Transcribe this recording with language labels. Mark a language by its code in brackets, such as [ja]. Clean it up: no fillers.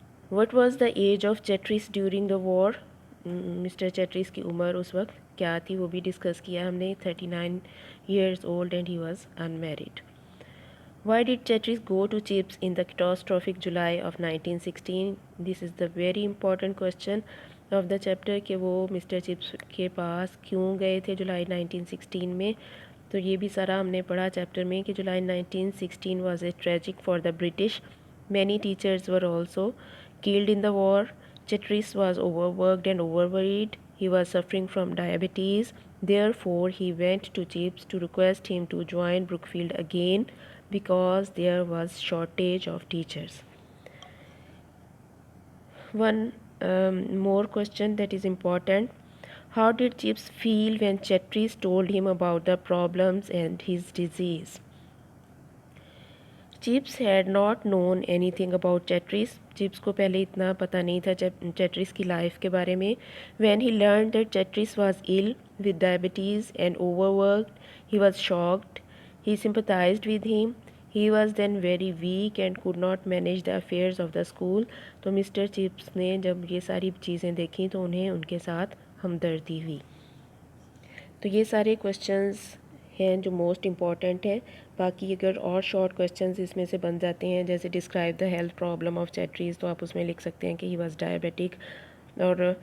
[en] What was the age of Chatteris during the war? [ur] Mister چیٹریس کی عمر اس وقت کیا تھی وہ بھی ڈسکس کیا ہم نے، [en] 39 years old and he was unmarried. Why did Chatris go to Chips in the catastrophic July of 1916? This is the very important question of the chapter [ur] کہ وہ مسٹر چپس کے پاس کیوں گئے تھے جولائی 1916 میں۔ تو یہ بھی سارا ہم نے پڑھا چیپٹر میں کہ جولائی 1916 [en] was a tragic for the British. Many teachers were also killed in the war. Chatris was overworked and overworried. He was suffering from diabetes. Therefore, he went to Chips to request him to join Brookfield again because there was shortage of teachers. One more question that is important. How did Chips feel when Chatris told him about the problems and his disease? Chips had not known anything about Chatteris, [ur] chips کو پہلے اتنا پتہ نہیں تھا چیٹریس کی life کے بارے میں۔ [en] When he learn that Chatteris was ill with diabetes and overworked, he was shocked. He sympathized with him. He was then very weak and could not manage the affairs of the school. [ur] تو mister chips نے جب یہ ساری چیزیں دیکھیں تو انہیں ان کے ساتھ ہمدردی ہوئی۔ تو یہ سارے کوشچنز ہیں جو موسٹ امپورٹنٹ ہیں۔ باقی اگر اور شارٹ کوشچنز اس میں سے بن جاتے ہیں جیسے [en] describe the health problem of Chatteris, [ur] تو آپ اس میں لکھ سکتے ہیں کہ [en] he was diabetic, [ur] اور